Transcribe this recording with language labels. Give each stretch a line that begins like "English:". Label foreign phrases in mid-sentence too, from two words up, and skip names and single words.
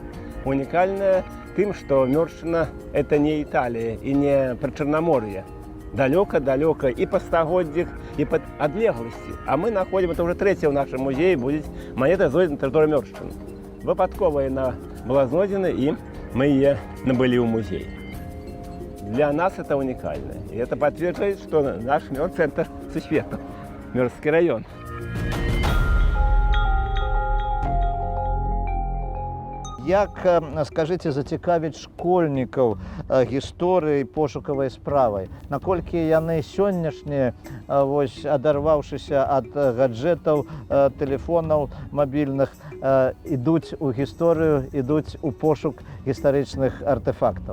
Belarusian: Унікальная тым, што Мёршчына – это не Італія і не Прычарнамор'е. Далёка-далёка і па стагоддзях, і па адлегласці. А мы находзім, это ўжо трэцяя ў нашым музеі, будзе манета знойдзена на тэрыторыі Мёршчыны. Выпадкова яна была знойдзена, і мы яе набылі ў музей.
Russian: Для нас это уникально. И это подтверждает, что наш центр сусвету, Мёрзский район.
Belarusian: Як, скажыце, зацікавіць школьнікаў гісторыяй пошукавай справай? Наколькі яны сённяшнія, вось, адарваўшыся ад гаджэтаў, тэлефонаў мабільных, ідуць у гісторыю, ідуць у пошук гістарычных артефактаў?